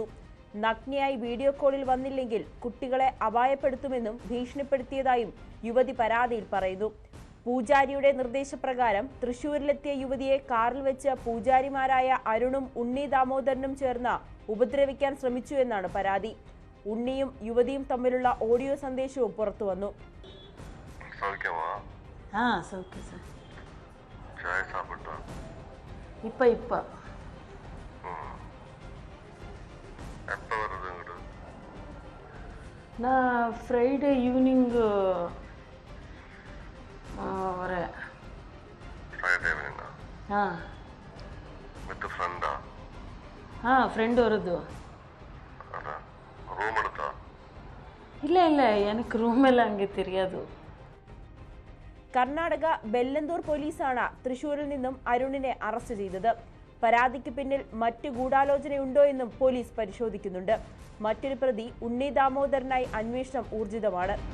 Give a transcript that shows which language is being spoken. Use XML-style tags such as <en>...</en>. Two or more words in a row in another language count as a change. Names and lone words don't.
<ml>നഗ്നയായി വീഡിയോ കോളിൽ വന്നില്ലെങ്കിൽ കുട്ടികളെ അപായപ്പെടുത്തുമെന്നും ഭീഷണിപ്പെടുത്തിയതായും യുവതി പരാതിയിൽ പറയുന്നു. പൂജാരിയുടെ നിർദ്ദേശപ്രകാരം തൃശൂരിലെത്തിയ യുവതിയെ കാറിൽ വെച്ച് പൂജാരിമാരായ അരുണും ഉണ്ണി ദാമോദരനും ചേർന്ന് ഉപദ്രവിക്കാൻ ശ്രമിച്ചു എന്നാണ് പരാതി. ഉണ്ണിയും യുവതിയും തമ്മിലുള്ള ഓഡിയോ സന്ദേശവും പുറത്തു വന്നു.</ml> <en>Friday evening friend ಅವರದ್ದು.</en> <kn>ಇಲ್ಲ ಇಲ್ಲ</kn> <ml>എനിക്ക് റൂമെല്ലാം അങ്ങ് தெரியாது. കർണാടക ബെല്ലന്തൂർ പോലീസാണ് തൃശൂരിൽ നിന്നും അരുണിനെ അറസ്റ്റ് ചെയ്തത്. പരാതിക്ക് പിന്നിൽ മറ്റ് ഗൂഢാലോചനയുണ്ടോ എന്നും പോലീസ് പരിശോധിക്കുന്നുണ്ട്. മറ്റൊരു പ്രതി ഉണ്ണി ദാമോദരനായി അന്വേഷണം ഊർജിതമാണ്.</ml>